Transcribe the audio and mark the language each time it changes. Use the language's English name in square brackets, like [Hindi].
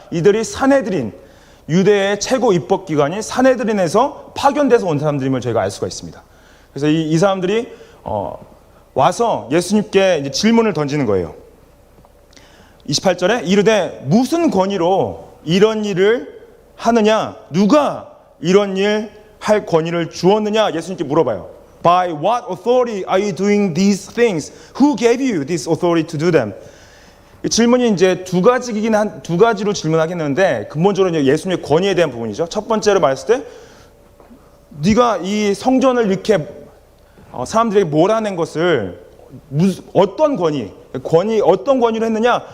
[Korean] 이들이 산헤드린, 유대의 최고 입법기관인 산헤드린에서 파견돼서 온 사람들임을 저희가 알 수가 있습니다. 그래서 이 사람들이 와서 예수님께 이제 질문을 던지는 거예요. 28절에 이르되 무슨 권위로 이런 일을 하느냐? 누가 이런 일 할 권위를 주었느냐? 예수님께 물어봐요. [English] By what authority are you doing these things? Who gave you this authority to do them? [Korean] 질문이 이제 두 가지로 질문하겠는데 근본적으로 예수님의 권위에 대한 부분이죠. 첫 번째로 말했을 때 네가 이 성전을 이렇게 사람들에게 몰아낸 것을 어떤 어떤 권위로 했느냐?